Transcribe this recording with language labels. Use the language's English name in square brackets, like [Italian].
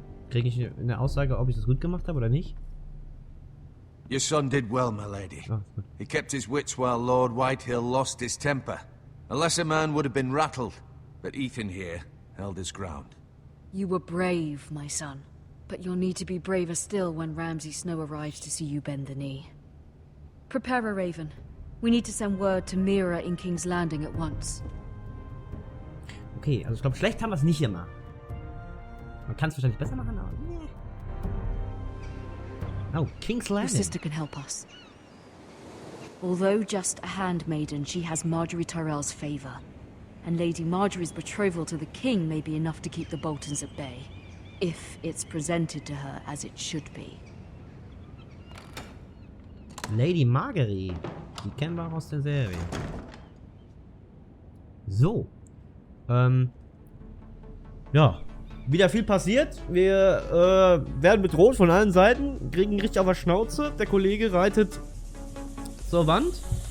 [German] Kriege ich eine Aussage, ob ich das gut gemacht habe oder nicht? [English] Your son did well, my lady. [German] Oh, gut. [English] He kept his wits while Lord Whitehill lost his temper. A lesser man would have been rattled, but Ethan here held his ground. You were brave, my son. But you'll need to be braver still when Ramsay Snow arrives to see you bend the knee. Prepare a raven. We need to send word to Mira in King's Landing at once. [German] Okay, also ich glaube, schlecht haben wir es nicht immer. Man kann es wahrscheinlich besser machen, aber... [English] Oh, King's Your Landing. sister can help us. Although just a handmaiden, she has Marjorie Tyrell's favor. And Lady Marjorie's betrothal to the king may be enough to keep the Boltons at bay. If it's presented to her as it should be. Lady Marjorie. [German] Die kennen wir auch aus der Serie. So. Ja. Wieder viel passiert. Wir werden bedroht von allen Seiten. Kriegen richtig auf der Schnauze. Der Kollege reitet zur Wand.